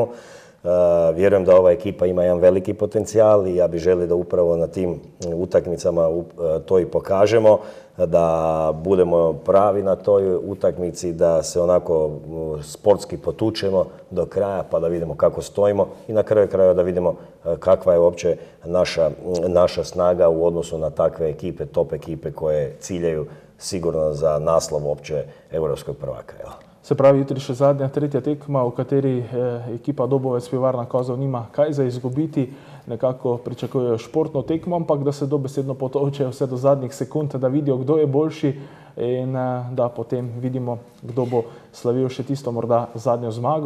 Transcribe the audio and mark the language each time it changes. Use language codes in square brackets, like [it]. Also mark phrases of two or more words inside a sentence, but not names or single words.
[hr] Vjerujem da ova ekipa ima jedan veliki potencijal i ja bih želio da upravo na tim utakmicama to i pokažemo, da budemo pravi na toj utakmici, da se onako sportski potučemo do kraja pa da vidimo kako stojimo i na kraju krajeva da vidimo kakva je uopće naša snaga u odnosu na takve ekipe, top ekipe koje ciljaju sigurno za naslov uopće evropskog prvaka. [sl] Se pravi, jutri še zadnja, tretja tekma, v kateri ekipa Dobovec Pivovarna Kozel nima kaj za izgubiti. Nekako pričakujejo športno tekmo, ampak da se dobesedno potovčejo vse do zadnjih sekund, da vidijo, kdo je boljši in da potem vidimo, kdo bo slavil še tisto morda zadnjo zmago.